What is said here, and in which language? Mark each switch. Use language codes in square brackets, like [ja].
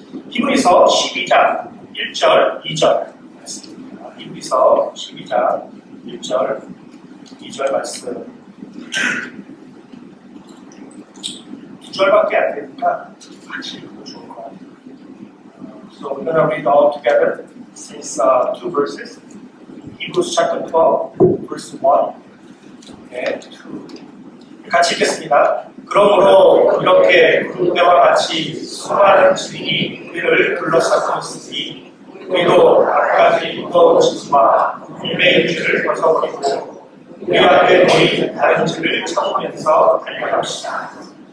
[ko] 히브리서 12장 1절 2절 말씀입니다. 히브리서 12장 1절 2절 말씀 2절밖에 안 되니까 같이 읽고 좋을 것 같아요. [en] So we're going to read all together since two verses. Hebrews chapter 12, verse 1 and 2. [ko] 같이 읽겠습니다. 그러므로 이렇게 군대와 같이 수많은 증인이 우리를 둘러싸고 우리도 각가지 무거운 짐과 일매의 죄를 벗어버리고 우리 앞에 놓인 다른 죄를 참으면서 달려갑시다.